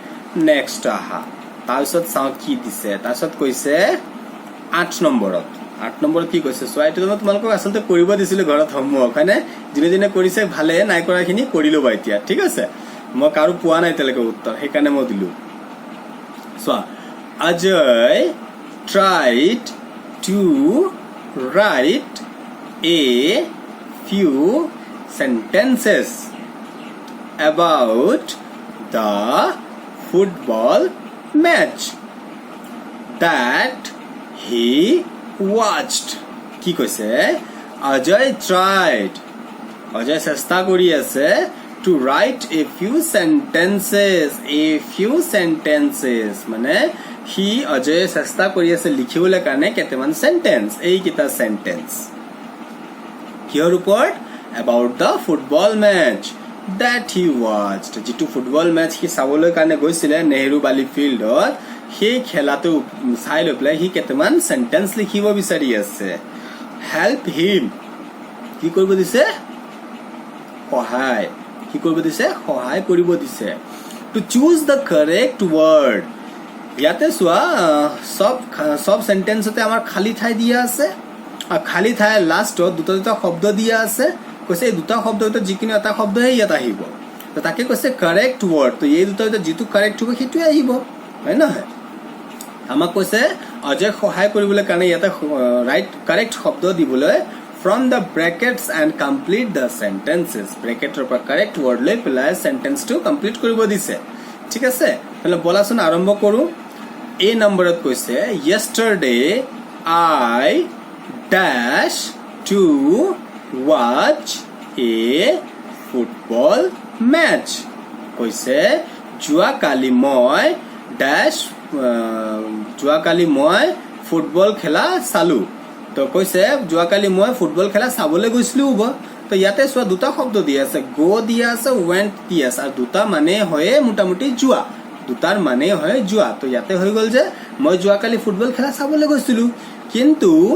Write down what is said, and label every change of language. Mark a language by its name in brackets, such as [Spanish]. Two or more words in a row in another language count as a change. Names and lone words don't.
[Assamese] নেক্সট আহা তাৰছত চাও কি দিছে তাৰছত কৈছে 8 নম্বৰত 8 নম্বৰত কি কৈছে চোৱা এইটো মই তোমালোকক আসলতে কৰিব দিছিলো ঘৰত হোমৱৰ্ক হয়নে যোনে যোনে কৰিছে ভালে নাই কৰাখিনি কৰি লবা এতিয়া ঠিক আছে মই কাৰো পোৱা নাই তেলকে উত্তৰ সেইকাৰণে মই দিলো চোৱা [English] Ajay tried to write a few sentences about the football match that he watched [Assamese] কি কৈছে [English] Ajay tried Ajay [Assamese] চেষ্টা কৰি আছে [English] to write a few [Assamese] sentences মানে হি Ajay চেষ্টা কৰি আছে লিখিবলৈ কাৰণে কেইটামান সেন্টেন্স এই কিটা সেন্টেন্স কিহৰ ওপৰত [English] about the football match that he watched [Assamese] যেটো ফুটবল মেচ কি চাবলৈ কাৰণে গৈছিল নেহেৰু বালি ফিল্ডত সেই খেলাটো চাই লৈ প্লাই হি কেইটামান সেন্টেন্স লিখিব বিচাৰি আছে [English] help him [Assamese] কি কৰিব দিছে সহায় কি কৰিব দিছে সহায় কৰিব দিছে [English] to choose the correct word [Assamese] ইয়াতে চোৱা সব সেন্টেন্সতে আমাৰ খালি ঠাই দিয়া আছে আৰু খালি ঠাই লাষ্টত দুটা শব্দ দিয়া আছে কৈছে এই দুটা শব্দ ভিতৰত যিকোনো এটা শব্দহে ইয়াত আহিব তো তাকে কৈছে [English] correct word [Assamese] তো এই দুটা ভিতৰত যিটো কাৰেক্ট হ'ব সেইটোৱে আহিব হয় নহয় আমাক কৈছে অজয় সহায় কৰিবলৈ কাৰণে ইয়াতে [English] right correct [Assamese] শব্দ দিবলৈ [English] from the brackets and complete the sentences [Assamese] ব্ৰেকেটৰ পৰা [English] correct word [Assamese] লৈ পেলাই সেন্টেন্সটো কমপ্লিট কৰিব দিছে ঠিক আছে তাহলে বলাচোন আৰম্ভ কৰো A নম্বৰত কৈছে [English] yesterday I dash to watch a football match [Assamese] কৈছে যোৱাকালি মই ফুটবল খেলা চালো তো কৈছে যোৱাকালি মই ফুটবল খেলা চাবলৈ গৈছিলো হ'ব তো ইয়াতে চোৱা দুটা শব্দ দিয়া আছে গো দিয়া আছে went দিয়া আছে আৰু দুটা মানে হয় মোটামুটি যোৱা দুটাৰ মানে হয় যোৱা তো ইয়াতে হৈ গল যে মই যোৱাকালি ফুটবল খেলা চাবলৈ গৈছিলো কিন্তু